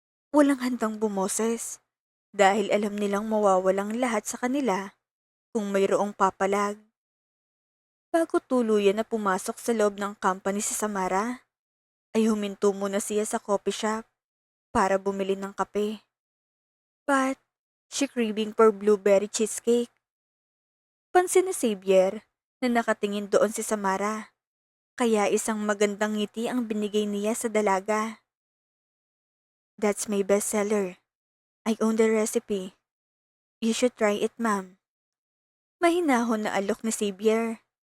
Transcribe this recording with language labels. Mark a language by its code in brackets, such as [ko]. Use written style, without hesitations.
[tl] Walang handang bumoses dahil alam nilang mawawalang lahat sa kanila kung mayroong papalag. Bago tuluyan na pumasok sa loob ng company si Samara, ay huminto muna siya sa coffee shop para bumili ng kape. [en] But she craving for blueberry cheesecake. [tl] Pansin ni Xavier na nakatingin doon si Samara, kaya isang magandang ngiti ang binigay niya sa dalaga. [en] That's my bestseller. I own the recipe. You should try it, ma'am. [tl] Mahinahon na alok ni Xavier.